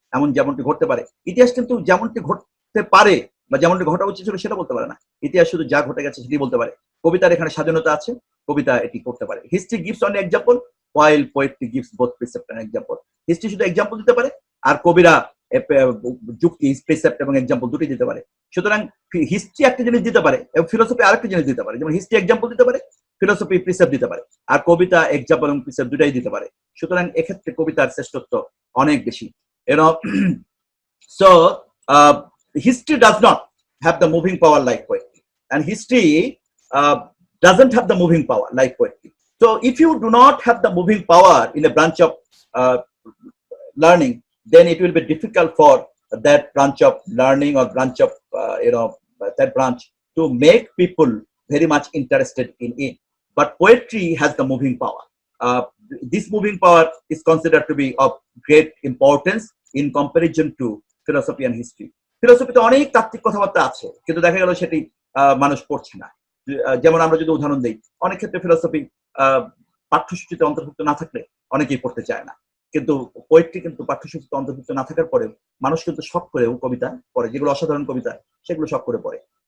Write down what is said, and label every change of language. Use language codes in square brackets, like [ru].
[bn] এমন যেমনটি ঘটতে পারে। ইতিহাস কিন্তু যেমনটি ঘটতে পারে বা যেমনটি ঘটা উচিত ছিল সেটা বলতে পারে না। ইতিহাস শুধু যা ঘটে গেছে সেটি বলতে পারে। কবিতার এখানে স্বাধীনতা আছে, কবিতা এটি করতে পারে। [en] History gives only example while poetry gives both precept and example. [bn] History শুধু এক্সাম্পল দিতে পারে, আর কবিরা যুক্তি, প্রিসেপ্ট এবং এক্সাম্পল দুটি দিতে পারে। সুতরাং হিস্ট্রি একটা জিনিস দিতে পারে এবং ফিলোসফি আরেকটা জিনিস দিতে পারে। যেমন হিস্ট্রি এক্সাম্পল দিতে পারে, ফিলোসফি প্রিসেপ্ট দিতে পারে, আর কবিতা এক্সাম্পল এবং প্রিসেপ্ট দুটাই দিতে পারে। সুতরাং এক্ষেত্রে কবিতার শ্রেষ্ঠত্ব অনেক বেশি। [en] You know, so history does not have the moving power like poetry, and history doesn't have the moving power like poetry. So if you do not have the moving power in a branch of learning, then it will be difficult for that branch of learning or branch of that branch to make people very much interested in it. But poetry has the moving power. This moving power is considered to be of great importance in comparison to philosophy and history. [bn] ফিলোসফিতে অনেক তাত্ত্বিক কথাবার্তা আছে, কিন্তু দেখা গেল সেটি মানুষ পড়ছে না। যেমন আমরা যদি উদাহরণ দিই, অনেক ক্ষেত্রে ফিলোসফি পাঠ্যসূচিতে অন্তর্ভুক্ত না থাকলে অনেকেই পড়তে চায় না, কিন্তু পোয়েট্রি কিন্তু পাঠ্যসূচিতে অন্তর্ভুক্ত না থাকার পরেও মানুষ কিন্তু শখ করেও কবিতা পড়ে, যেগুলো অসাধারণ কবিতা সেগুলো শখ করে পড়ে।